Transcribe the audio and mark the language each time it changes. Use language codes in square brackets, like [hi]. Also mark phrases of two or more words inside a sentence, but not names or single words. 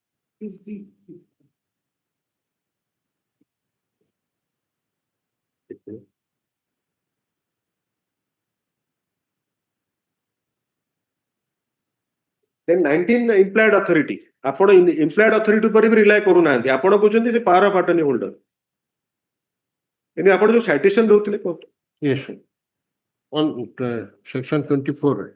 [en] Then 19 implied authority. [or] ଆପଣ [en] implied authority [or] ଉପରେ ବି rely କରୁନାହାନ୍ତି. ଆପଣ କହୁଛନ୍ତି ଯେ [en] power of attorney holder. [or] ଆପଣ ଯୋଉ citation ଦଉଥିଲେ କୁହନ୍ତୁ. [en] Yes, sir. On section 24.